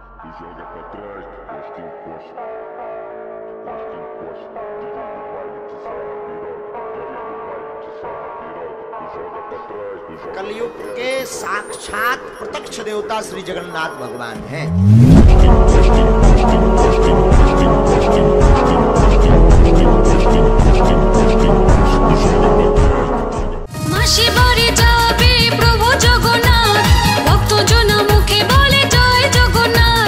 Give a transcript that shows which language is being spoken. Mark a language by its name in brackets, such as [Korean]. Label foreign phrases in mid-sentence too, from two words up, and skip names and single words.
[Portuguese] joga pra trás, encosta, encosta. Encosta, encosta. DJ do baile te sarra piroca. DJ do baile te sarra piroca. Tu joga pra trás, tu joga. [Hindi] कलयुग के साक्षात प्रत्यक्ष देवता श्री जगन्नाथ भगवान हैं। [Bangla] মাসি বাড়ি যাবে প্রভু জগন্নাথ, ভক্ত জনা মুখে বলে জয় জগন্নাথ।